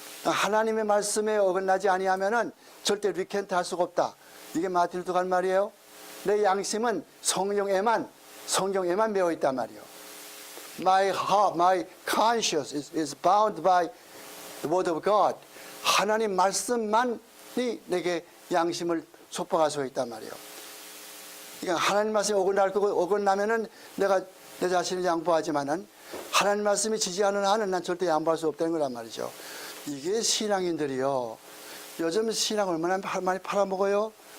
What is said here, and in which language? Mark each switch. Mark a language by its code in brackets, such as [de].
[ko] 하나님의 말씀에 어긋나지 아니하면은 절대 리켄트 할 수가 없다. 이게 마틴 루터가 한 말이에요. 내 양심은 성경에만 매어 있단 말이에요. [en] My heart, my conscience is bound by the word of God. [ko] 하나님 말씀만이 내게 양심을 속박할 수 있단 말이에요. 그러니까 하나님 말씀이 어긋날 거고 어긋나면은 내가 내 자신을 양보하지만은 하나님 말씀이 지지하는 한은 난 절대 양보할 수 없다는 거란 말이죠. 이게 신앙인들이요. 요즘 신앙 얼마나 많이 팔아먹어요?